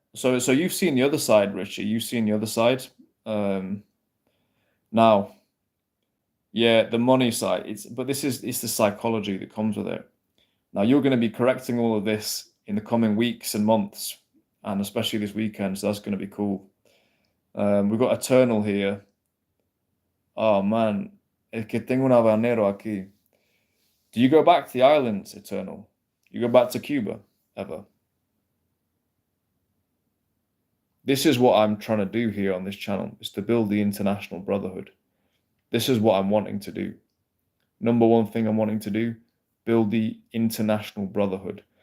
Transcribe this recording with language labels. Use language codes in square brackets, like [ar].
[en] So you've seen the other side, Richie. You've seen the other side. Um, now, yeah, the money side. But it's the psychology that comes with it. Now you're going to be correcting all of this in the coming weeks and months, and especially this weekend. So that's going to be cool. We've got Eternal here. Oh man, [es] es que tengo un habanero aquí. [en] Do you go back to the islands, Eternal? You go back to Cuba ever? This is what I'm trying to do here on this channel, is to build the international brotherhood. This is what I'm wanting to do. Number one thing I'm wanting to do, build the international brotherhood.